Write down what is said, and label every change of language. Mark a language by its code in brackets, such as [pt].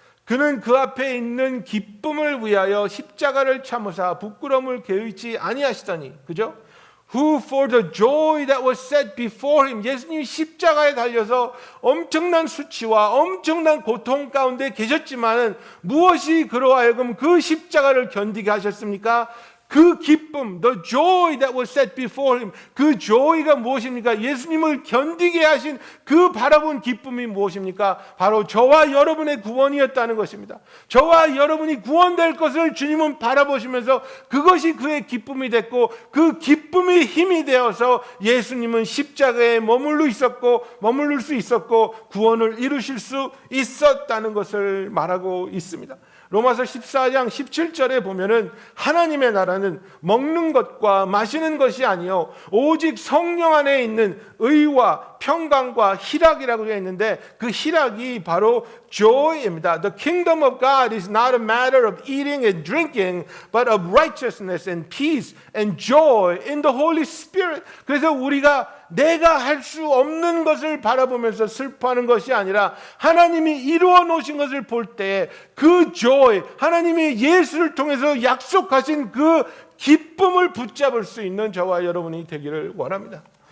[ko] 그는 그 앞에 있는 기쁨을 위하여 십자가를 참으사 부끄러움을 개의치 아니하시더니, 그죠? [en] Who for the joy that was set before him, [ko] 예수님이 십자가에 달려서 엄청난 수치와 엄청난 고통 가운데 계셨지만 무엇이 그로 하여금 그 십자가를 견디게 하셨습니까? 그 기쁨, [en] the joy that was set before him, [ko] 그 joy가 무엇입니까? 예수님을 견디게 하신 그 바라본 기쁨이 무엇입니까? 바로 저와 여러분의 구원이었다는 것입니다. 저와 여러분이 구원될 것을 주님은 바라보시면서 그것이 그의 기쁨이 됐고 그 기쁨이 힘이 되어서 예수님은 십자가에 머물러 있었고 머물러 수 있었고 구원을 이루실 수 있었다는 것을 말하고 있습니다. 로마서 14장 17절에 보면은 하나님의 나라는 먹는 것과 마시는 것이 아니요 오직 성령 안에 있는 의와 평강과 희락이라고 되어 있는데 그 희락이 바로 joy입니다. [en] The kingdom of God is not a matter of eating and drinking, but of righteousness and peace and joy in the Holy Spirit. [ko] 그래서 우리가 내가 할 수 없는 것을 바라보면서 슬퍼하는 것이 아니라 하나님이 이루어 놓으신 것을 볼 때 그 joy, 하나님이 예수를 통해서 약속하신 그 기쁨을 붙잡을 수 있는 저와 여러분이 되기를 원합니다.